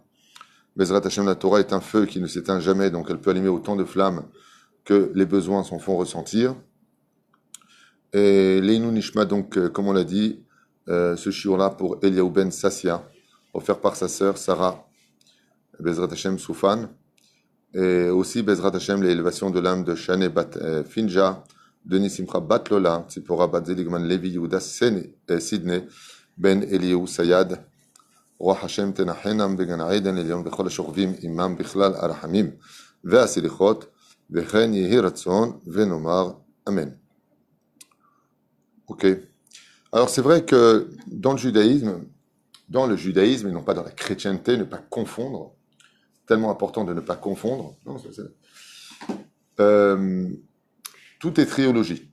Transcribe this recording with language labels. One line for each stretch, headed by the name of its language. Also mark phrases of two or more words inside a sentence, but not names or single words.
Hebrew: בעזרת השם,
French: la Torah est un feu qui ne s'éteint jamais, donc elle peut allumer autant de flammes que les besoins s'en font ressentir. Et
Hebrew: לעילוי נשמת,
French: donc, comme on l'a dit, ce shiur-là pour Eliaou Ben Sassia, offert par sa sœur Sarah,
Hebrew: בעזרת השם
French: Soufan, et aussi
Hebrew: בעזרת השם,
French: l'élévation de l'âme de Shane Bat Finja, Denis Simcha Bat Lola, Tzipora Bat Zeligman Levi Yehuda Sidney, Ben Eliaou Sayad,
Hebrew: רוח השם תנחנם בגן העדן עליון בכל השוכבים עמם בכלל הרחמים והסליחות וכן יהי רצון ונאמר Amen.
French: Ok. Alors c'est vrai que dans le judaïsme et non pas dans la chrétienté, ne pas confondre, tellement important de ne pas confondre, non, tout est triologie.